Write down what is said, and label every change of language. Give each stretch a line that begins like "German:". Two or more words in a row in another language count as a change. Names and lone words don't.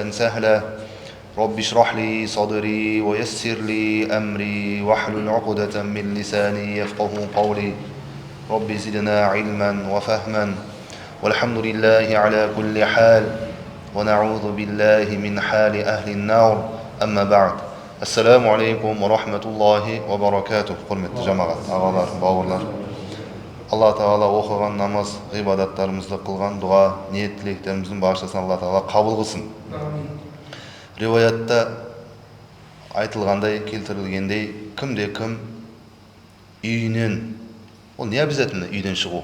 Arabic: سهلا رب اشرح لي صدري ويسر لي أمري واحلل عقدة من لساني يفقه قولي رب زدنا علما وفهما والحمد لله على كل حال ونعوذ بالله من حال أهل النار أما بعد السلام عليكم ورحمة الله وبركاته
Kazakh: құрметті жамағат, ағалар, бауырлар. Алла Тағала оқыған намаз, ғибадаттарымызды қылған дұға, ниет тілектеріміздің баршасын Алла Тағала қабыл қылсын. Риуаятта айтылғандай, келтірілгендей, кімде-кім үйінен, ол не обязательно үйден шығу?